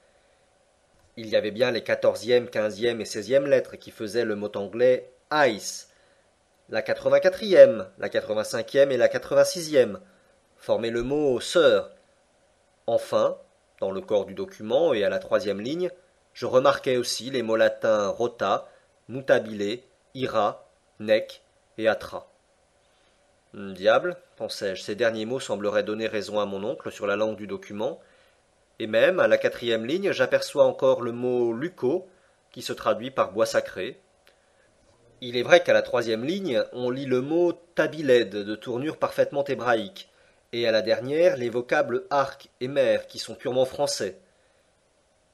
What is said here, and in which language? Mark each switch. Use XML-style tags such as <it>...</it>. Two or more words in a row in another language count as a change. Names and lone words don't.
<fr>Il y avait bien les 14e, 15e et 16e lettres qui faisaient le mot anglais ice, la 84e, la 85e et la 86e formaient le mot sœur. Enfin, dans le corps du document et à la 3e ligne, je remarquai aussi les mots latins</fr> <la>rota, mutabile, ira, nec et atra.</la> <fr>Diable, pensai-je, ces derniers mots sembleraient donner raison à mon oncle sur la langue du document, et même, à la 4e ligne, j'aperçois encore le mot luco, qui se traduit par bois sacré. Il est vrai qu'à la 3e ligne, on lit le mot tabiled, de tournure parfaitement hébraïque, et à la dernière, les vocables arc et mer, qui sont purement français.</fr>